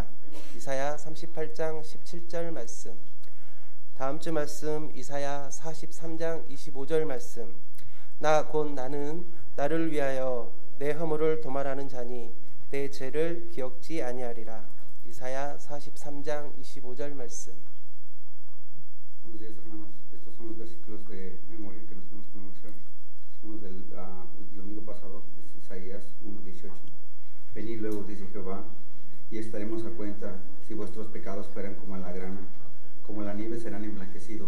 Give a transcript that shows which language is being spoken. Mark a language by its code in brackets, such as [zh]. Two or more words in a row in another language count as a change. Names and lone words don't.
[ko] 이사야 38장 17절 말씀. 다음 주 말씀 이사야 43장 25절 말씀. 나 곧 나는 나를 위하여 내 허물을 도말하는 자니 내 죄를 기억지 아니하리라. 이사야 43장 25절 말씀. [es] Buenos días, hermanos. Estos son los versículos de memoria que nos tenemos que pronunciar. Son los del domingo pasado, es Isaías 1:18. Venid luego, dice Jehová, y estaremos a cuenta. Si vuestros pecados fueran como la grana, como la nieve serán emblanquecidos.